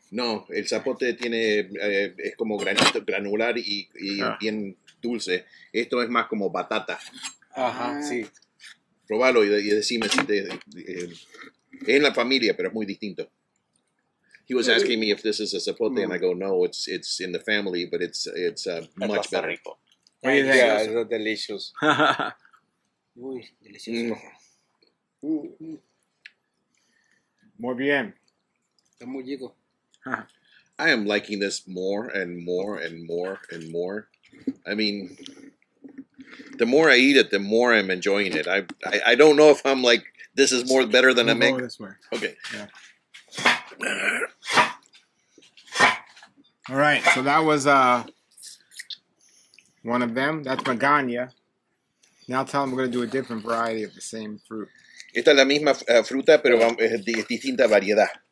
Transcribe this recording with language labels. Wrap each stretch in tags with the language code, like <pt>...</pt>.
<es>No, el zapote tiene es como granito, granular y bien dulce. Esto es más como batata. Ajá, sí. Probalo y decime si es en la familia, pero es muy distinto.</es> <en>He was asking me if this is a zapote, and I go, no, it's in the family, but it's much better.</en> <es>Rico.</es> <en>What do you think? Yeah, it's delicious.</en> <es>Uy, delicioso. Muy bien. Está muy rico.</es> <en>I am liking this more and more and more and more. I mean, the more I eat it, the more I'm enjoying it. I don't know if I'm like, this is more better than I make. Go this way. Okay. Yeah. All right, so that was one of them. That's Magana. Now tell them we're going to do a different variety of the same fruit.</en> <es>Esta es la misma fruta, pero es distinta variedad.</es>